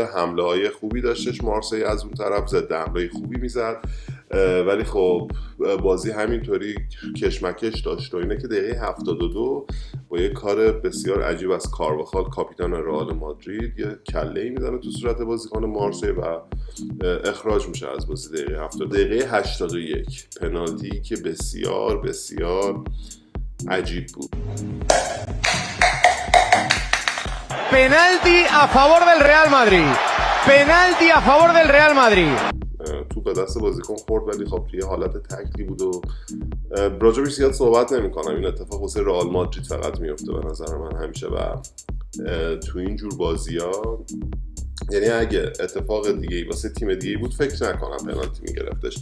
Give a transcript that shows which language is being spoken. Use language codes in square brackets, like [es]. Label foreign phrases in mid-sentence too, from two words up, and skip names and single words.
[fa] حمله های خوبی داشتش مارسی از اون طرف، ضد حمله خوبی میزد، ولی خب بازی همینطوری کشمکش داشت و اینه که دقیقه 72 با یه کار بسیار عجیب از کارواخال کاپیتان رئال مادرید یه کله‌ای میزنه تو صورت بازیکن مارسی و اخراج میشه از بازی. دقیقه 70. دقیقه 81 پنالتی که بسیار بسیار عجیب بود. [es] Penalti a favor del Real Madrid. Penalti a favor del Real Madrid. [fa] تو به دست بازیکن خورد ولی خب توی حالت تکلی بود و راجبش زیاد صحبت نمی‌کنم. این اتفاق واسه رئال مادرید فقط میفته به نظر من همیشه و تو این جور بازی‌ها، یعنی اگه اتفاق دیگه‌ای واسه تیم دیگه‌ای بود فکر نکنم پنالتی می‌گرفتش.